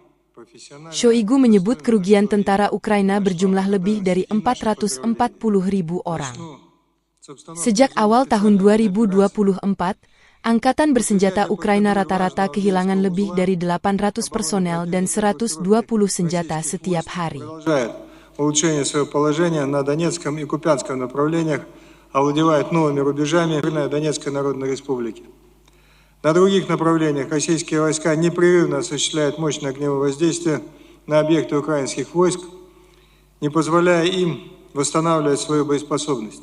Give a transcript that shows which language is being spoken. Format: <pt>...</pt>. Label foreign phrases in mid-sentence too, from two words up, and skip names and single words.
<id>Shoigu menyebut kerugian tentara Ukraina berjumlah lebih dari 440.000 orang. Sejak awal tahun 2024, Angkatan Bersenjata Ukraina rata-rata kehilangan lebih dari 800 personel dan 120 senjata setiap hari.</id> <ru>Улучшение своего положения на Донецком и Купянском направлениях, овладевает новыми рубежами Донецкой Народной Республики. На других направлениях российские войска непрерывно осуществляют мощное огневое воздействие на объекты украинских войск, не позволяя им восстанавливать свою боеспособность.</ru>